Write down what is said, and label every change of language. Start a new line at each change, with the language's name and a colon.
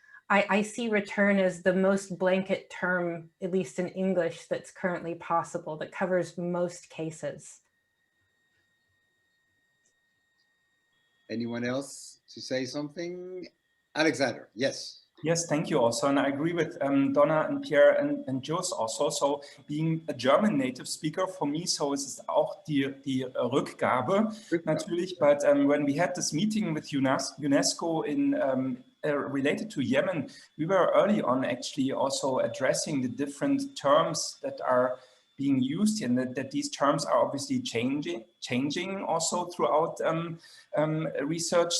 English: I see return as the most blanket term, at least in English, that's currently possible, that covers most cases. Anyone else to say something? Alexander, yes. Yes, thank you also. And I agree with Donna and Pierre and Jules also. So being a German native speaker for me,
German: so es ist auch die Rückgabe natürlich.
English: But when we had this meeting with UNESCO in related to Yemen, we were early on actually also addressing the different terms that are being used here, and that these terms are obviously changing also throughout research.